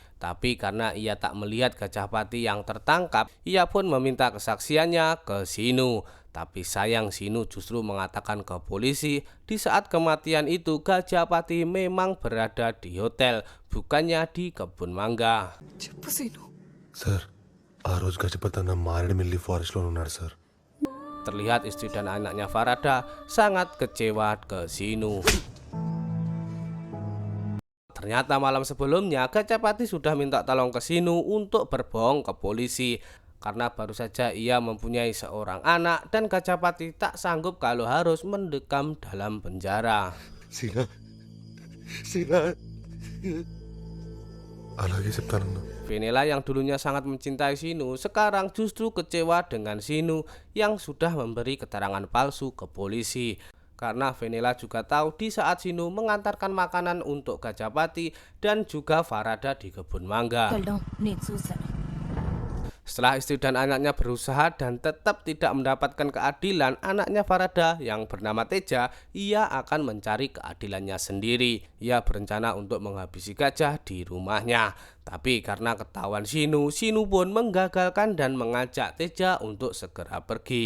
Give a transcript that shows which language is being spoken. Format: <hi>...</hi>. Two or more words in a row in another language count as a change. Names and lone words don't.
<id>Tapi karena ia tak melihat Gajapati yang tertangkap, ia pun meminta kesaksiannya ke Sinu. Tapi sayang Sinu justru mengatakan ke polisi di saat kematian itu Gajapati memang berada di hotel, bukannya di kebun mangga.</id> <te>చెప్పు సీను. సార్ ఆ రోజు గజపతి అన్న మారేడుమిల్లి ఫారెస్ట్లో ఉన్నాడు సార్.</te> <id>Terlihat istri dan anaknya Farada sangat kecewa ke Sinu. Ternyata malam sebelumnya Gajapati sudah minta tolong ke Sinu untuk berbohong ke polisi. Karena baru saja ia mempunyai seorang anak dan Gajapati tak sanggup kalau harus mendekam dalam penjara. Sina,</id> <te>అలాగే చెప్తానన్నా.</te> <id>Venela yang dulunya sangat mencintai Sinu sekarang justru kecewa dengan Sinu yang sudah memberi keterangan palsu ke polisi. Karena Venela juga tahu di saat Sinu mengantarkan makanan untuk Gajapati dan juga Farada di kebun mangga.</id> <te>వెళ్ళడం నేను చూశాను.</te> <id>Setelah istri dan anaknya berusaha dan tetap tidak mendapatkan keadilan anaknya Farada yang bernama Teja, ia akan mencari keadilannya sendiri. Ia berencana untuk menghabisi gajah di rumahnya. Tapi karena ketahuan Sinu, Sinu pun menggagalkan dan mengajak Teja untuk segera pergi.</id>